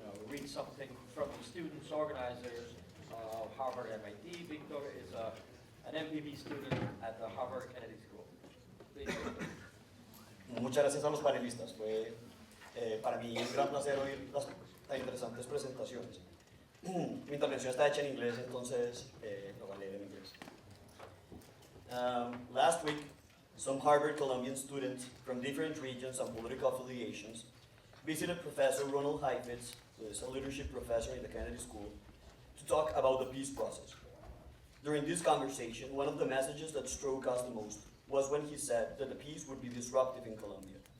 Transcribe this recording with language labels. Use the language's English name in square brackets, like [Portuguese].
[English] read something from the students organizers of Harvard MIT. Victor is an MPB student at the Harvard Kennedy School. Please, Victor. [Spanish] Muchas gracias a los panelistas. Fue para mí un gran placer oír las tan interesantes presentaciones. Mi intervención está hecha en inglés, entonces lo voy a leer en inglés. [English] Last week, some Harvard Columbian students from different regions and political affiliations visited Professor Ronald Heifetz, who is a leadership professor in the Kennedy School, to talk about the peace process. During this conversation, one of the messages that struck us the most was when he said that the peace would be disruptive in Colombia.